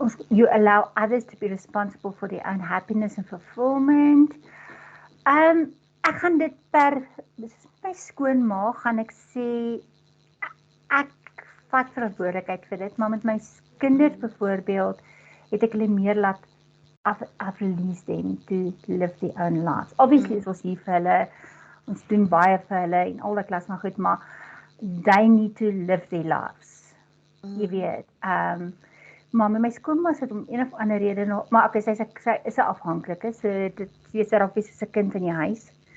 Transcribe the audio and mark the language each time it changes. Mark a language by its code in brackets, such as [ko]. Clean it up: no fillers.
[en] You allow others to be responsible for their own happiness and fulfillment. [af] Ek gaan dit dis my skoonma, gaan ek sê, ek vat verantwoordelikheid vir dit, maar met my kinders byvoorbeeld, het ek hulle meer laat [en] I've released them to live their own lives. [af] Obviously is ons hier vir hulle, ons doen baie vir hulle en al die klas maar goed, maar [en] they need to live their lives. [af] Jy weet, maar met my skoonma sit om een of ander rede nog, maar okay, sy is 'n afhanklike, so dit is daarop soos 'n kind in die huis.